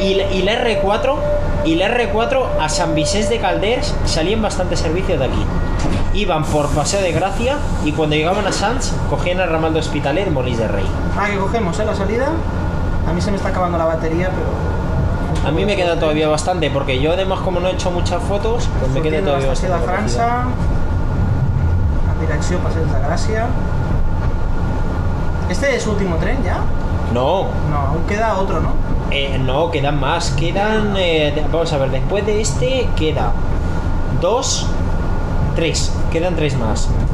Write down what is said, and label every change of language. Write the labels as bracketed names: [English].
[Spanish] Y la R4 a San Vicente de Calders salían bastantes servicios de aquí. Iban por Paseo de Gracia y cuando llegaban a Sants cogían el ramal de Hospitalet y Molins de Rey. Que cogemos, la salida. A mí se me está acabando la batería, pero... A mí me queda todavía bastante, porque yo además, como no he hecho muchas fotos, pues me queda todavía bastante. [Catalan] La França, a direcció Passeig de Gràcia. [Spanish] ¿Este es su último tren ya? No, aún queda otro, ¿no? No, quedan más. Quedan, vamos a ver, después de este queda 2, 3. Quedan 3 más.